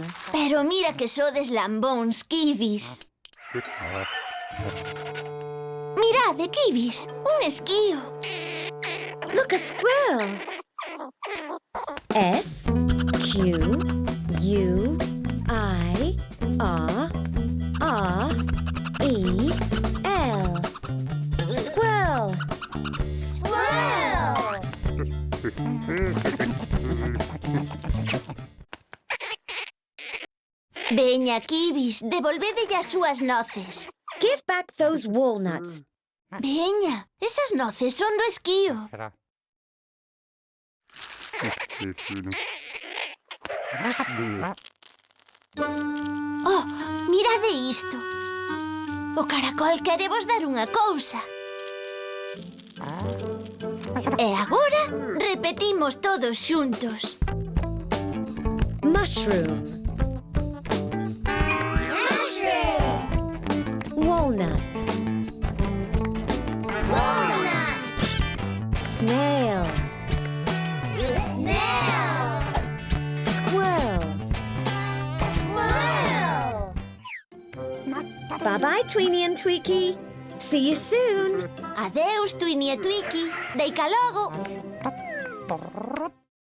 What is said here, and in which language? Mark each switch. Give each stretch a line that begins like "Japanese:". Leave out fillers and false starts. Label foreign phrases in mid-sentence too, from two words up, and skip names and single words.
Galician: Pero mira que sodes lambóns, kibis. Mirade, kibis, un esquío.
English: Look, a squirrel. S-Q-U-I-R-R-E-L. Squirrel. Squirrel.
Galician: Veña, kibis, devolvedelle as súas noces.
English: Give back those walnuts.
Galician: Veña, esas noces son do esquío. Oh, mirade isto. O caracol quere vos dar unha cousa. E agora repetimos todos xuntos.
English: Mushroom. Walnut. Walnut. Snail. Snail. Squirrel. Squirrel. Bye-bye, Tweenie and Tweaky. See you soon.
Galician: Adeus, Twini e Twiki. Deica logo.